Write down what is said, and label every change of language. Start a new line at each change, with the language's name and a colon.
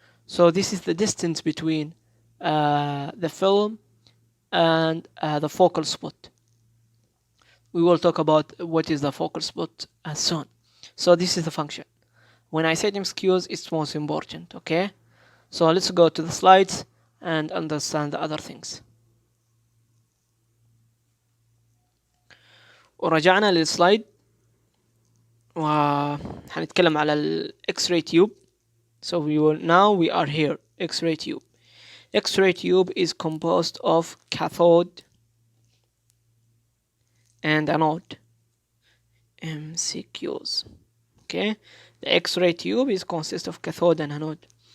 English: So this is the distance between the film and the focal spot. We will talk about what is the focal spot soon. So this is the function. When I said MCQs, it's most important, okay? So let's go to the slides and understand the other things.
Arabic: ورجعنا للسلايد وحنتكلم على ال X-ray tube.
English: So now we are here, X-ray tube. X-ray tube is composed of cathode and anode. MCQs. Okay, the X-ray tube is consists of cathode and anode.